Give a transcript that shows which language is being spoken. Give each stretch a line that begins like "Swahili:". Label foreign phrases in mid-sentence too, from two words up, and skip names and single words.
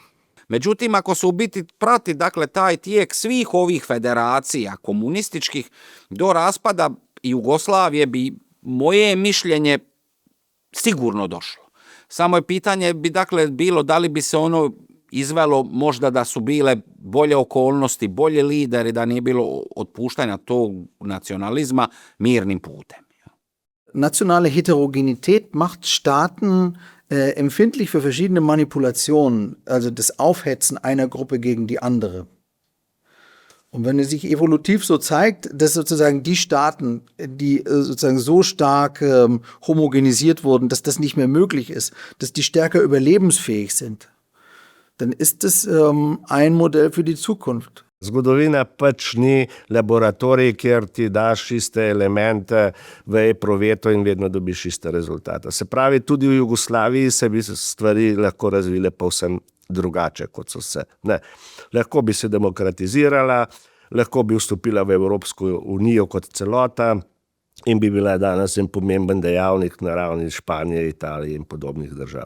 Croatian: Međutim, ako se u biti prati taj tijek svih ovih federacija komunističkih do raspada Jugoslavije bi, moje mišljenje, sigurno došlo. Samo je pitanje bilo da li bi se ono izvelo možda da su bile bolje okolnosti, bolje lideri, da nije bilo otpuštanja tog nacionalizma mirnim putem.
German: Nationale Heterogenität macht Staaten empfindlich für verschiedene Manipulationen, also das Aufhetzen einer Gruppe gegen die andere. Und wenn es sich evolutiv so zeigt, dass sozusagen die Staaten, die sozusagen so stark homogenisiert wurden, dass das nicht mehr möglich ist, dass die stärker überlebensfähig sind, dann ist es ein Modell für die Zukunft.
Slovenian: Zgodovina pač ni laboratorij, kjer ti daš iste elemente v eproveto in vedno dobiš iste rezultate. Se pravi, tudi v Jugoslaviji se bi stvari lahko razvile povsem drugače, kot so se. Ne. Lahko bi se demokratizirala, lahko bi vstopila v Evropsko unijo kot celota in bi bila danes en pomemben dejavnik na ravni Španije, Italije in podobnih držav.